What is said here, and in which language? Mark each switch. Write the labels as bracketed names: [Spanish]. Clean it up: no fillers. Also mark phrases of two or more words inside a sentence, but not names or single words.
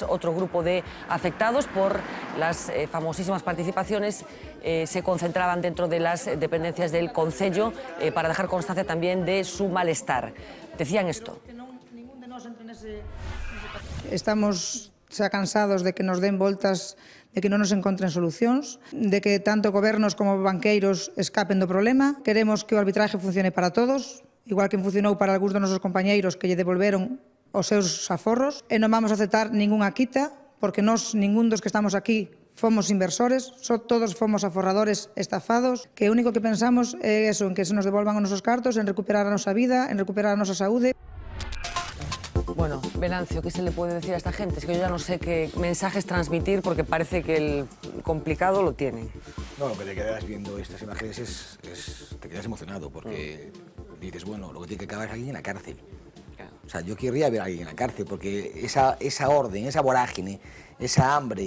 [Spanish] Otro grupo de afectados por las famosísimas participaciones se concentraban dentro de las dependencias del Concello para dejar constancia también de su malestar. Decían esto. [Galician] Estamos xa cansados de que nos den voltas, de que non nos encontren solucións, de que tanto gobernos como banqueiros escapen do problema. Queremos que o arbitraje funcione para todos, igual que funcionou para algúns dos nosos compañeiros que lle devolveron os seus aforros, e non vamos a aceptar ningunha quita, porque nós, ningún dos que estamos aquí, fomos inversores, todos fomos aforradores estafados, que o único que pensamos é eso, en que se nos devolvan os nosos cartos, en recuperar a nosa vida, en recuperar a nosa saúde. [Spanish] Bueno, Venancio, ¿qué se le puede decir a esta gente? Es que yo ya no sé qué mensajes transmitir porque parece que el complicado lo tienen. No, lo que te quedas viendo estas imágenes te quedas emocionado porque dices, bueno, lo que tiene que acabar es alguien en la cárcel. Claro. O sea, yo querría ver a alguien en la cárcel porque esa orden, esa vorágine, esa hambre...